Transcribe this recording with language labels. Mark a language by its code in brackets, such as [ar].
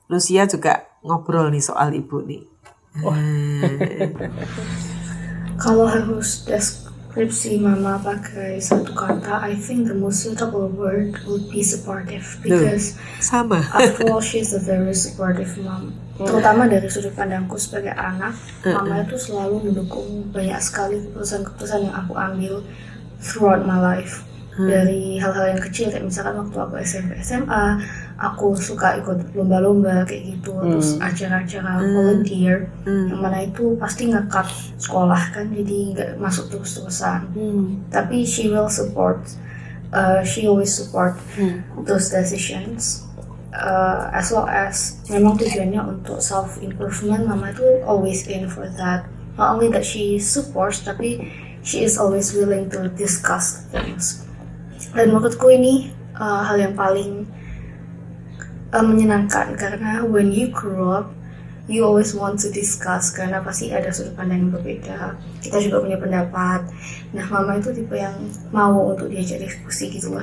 [id] Lucia juga ngobrol nih soal Ibu nih. Kalau harus deskripsi Mama pakai satu kata, [en] I think the most suitable word would be supportive because [id] sama. [en] After all, she's a very supportive mom. [id] Terutama dari sudut pandangku sebagai anak, Mama itu selalu mendukung banyak sekali keputusan-keputusan yang aku ambil [en] throughout my life. [id] Dari hal-hal yang kecil, kayak misalkan waktu aku SMP SMA, aku suka ikut lomba-lomba kayak gitu, terus acara-acara volunteer, yang mana itu pasti nge-cut sekolah kan, jadi nggak masuk terus-terusan. Tapi [en] she will support, she always support those decisions. As long as [id] memang tujuannya untuk [en] self improvement, [id] Mama itu [en] always in for that. Not only that she supports, [id] tapi [en] she is always willing to discuss things. [id] Dan menurutku ini hal yang paling menyenangkan, karena [en] when you grow up, you always want to discuss, [id] karena pasti ada sudut pandang yang berbeda. Kita juga punya pendapat. Nah, Mama itu tipe yang mau untuk diajak diskusi gitu loh.